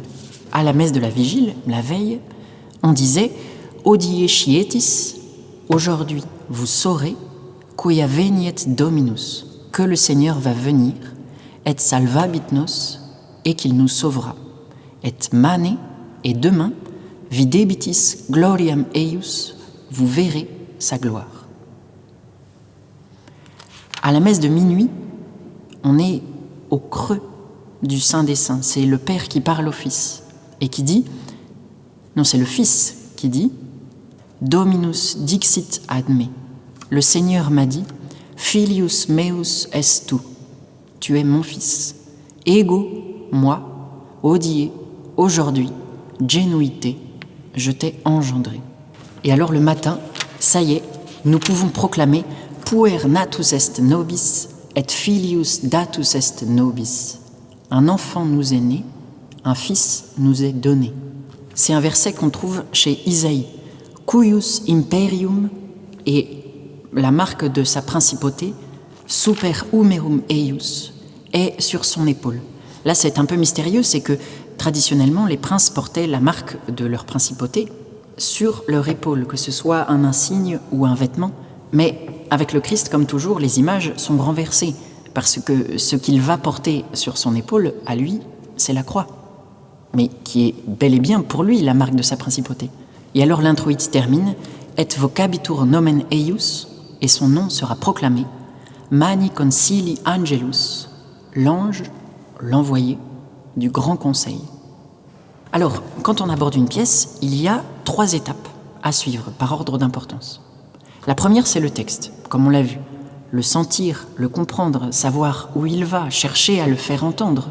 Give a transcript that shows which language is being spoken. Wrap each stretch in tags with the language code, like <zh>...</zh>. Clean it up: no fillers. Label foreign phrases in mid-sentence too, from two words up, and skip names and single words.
<fr>À la messe de la vigile, la veille, on disait «</fr> <la>Hodie scietis</la> <fr>» aujourd'hui, vous saurez «</fr> <la>Quia veniet Dominus</la> <fr>» que le Seigneur va venir, «</fr> <la>Et salvabit nos</la> <fr>» et qu'il nous sauvera, «</fr> <la>Et mane</la> <fr>» et demain, «</fr> <la>Videbitis gloriam eius</la> <fr>» vous verrez sa gloire. À la messe de minuit, on est au creux du Saint des Saints. C'est le Père qui parle au Fils et qui dit, non, c'est le Fils qui dit,</fr> <la>Dominus dixit ad me.</la> <fr>Le Seigneur m'a dit,</fr> <la>Filius meus est tu.</la> <fr>Tu es mon Fils. Ego, moi, hodie, aujourd'hui, genuité, je t'ai engendré. Et alors le matin, ça y est, nous pouvons proclamer</fr> <la>Puer natus est nobis et filius datus est nobis.</la> <fr>Un enfant nous est né, un fils nous est donné. C'est un verset qu'on trouve chez Isaïe.</fr> <la>Cuius imperium,</la> <fr>et la marque de sa principauté,</fr> <la>super humerum eius,</la> <fr>est sur son épaule. Là, c'est un peu mystérieux, c'est que traditionnellement, les princes portaient la marque de leur principauté sur leur épaule, que ce soit un insigne ou un vêtement. Mais avec le Christ, comme toujours, les images sont renversées, parce que ce qu'il va porter sur son épaule, à lui, c'est la croix, mais qui est bel et bien pour lui la marque de sa principauté. Et alors l'introïte termine,</fr> <la>et vocabitur nomen eius,</la> <fr>et son nom sera proclamé,</fr> <la>mani concili angelus,</la> <fr>l'ange, l'envoyé du grand conseil. Alors, quand on aborde une pièce, il y a 3 étapes à suivre par ordre d'importance. La première, c'est le texte, comme on l'a vu. Le sentir, le comprendre, savoir où il va, chercher à le faire entendre.</fr>